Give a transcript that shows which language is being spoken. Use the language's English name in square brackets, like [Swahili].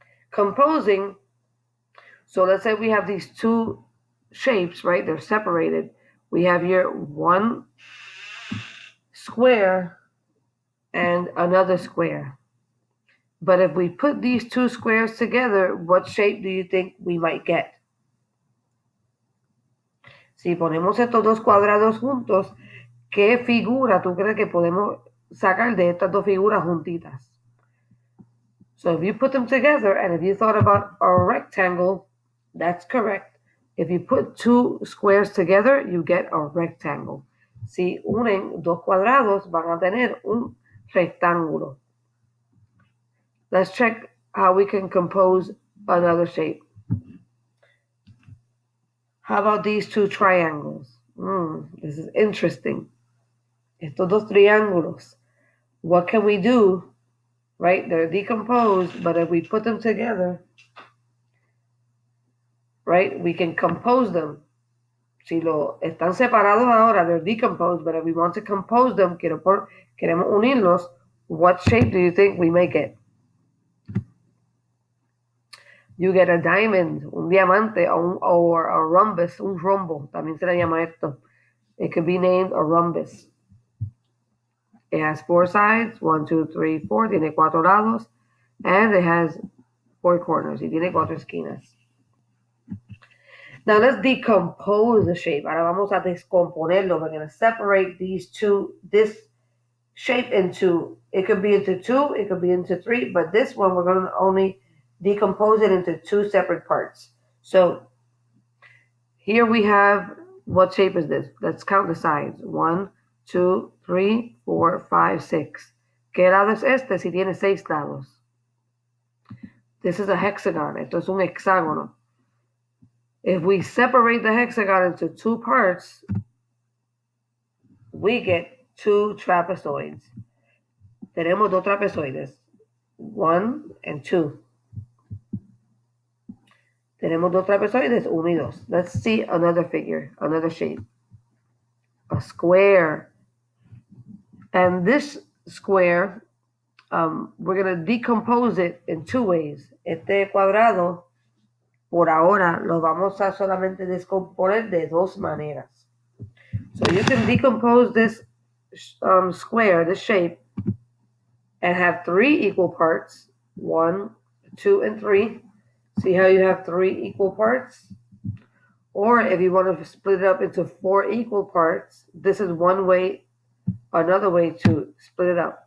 [English] Composing, so let's say we have these two shapes, right? They're separated. We have here one square and another square. But if we put these two squares together, what shape do you think we might get? [Spanish] Si ponemos estos dos cuadrados juntos, ¿qué figura tú crees que podemos sacar de estas dos figuras juntitas? [English] So if you put them together, and if you thought about a rectangle, that's correct. If you put two squares together, you get a rectangle. [Spanish] Si unen dos cuadrados, van a tener un rectángulo. [English] Let's check how we can compose another shape. How about these two triangles? This is interesting. [Spanish] Estos dos triángulos. [English] What can we do? Right? They're decomposed, but if we put them together, right, we can compose them. [Spanish] Si están separados ahora, [English] they're decomposed, but if we want to compose them, [Spanish] queremos unirlos, [English] what shape do you think we make it? You get a diamond, [Spanish] un diamante, [English] or a rhombus, [Spanish] un rombo, también se le llama esto. [English] It could be named a rhombus. It has four sides, 1, 2, 3, 4, [Spanish] tiene cuatro lados, [English] and it has four corners, [Spanish] y tiene cuatro esquinas. [English] Now let's decompose the shape. [Spanish] Ahora vamos a descomponerlo. [English] We're going to separate this shape into, it could be into two, it could be into three, but this one we're going to only decompose it into two separate parts. So here we have, what shape is this? Let's count the sides. 1, 2, 3, 4, 5, 6. [Spanish] ¿Qué lado es este si tiene 6 lados? [English] This is a hexagon. [Spanish] Esto es un hexágono. [English] If we separate the hexagon into two parts, we get two trapezoids. [Spanish] Tenemos dos trapezoides, [English] 1 and 2. [Spanish] Tenemos dos trapezoides, 1 y 2. [English] Let's see another figure, another shape. A square. And this square, we're going to decompose it in two ways. [Spanish] Este cuadrado, por ahora, lo vamos a solamente descomponer de dos maneras. [English] So you can decompose this square, this shape, and have 3 equal parts. 1, 2, and 3. See how you have 3 equal parts? Or if you want to split it up into 4 equal parts, this is one way, another way to split it up.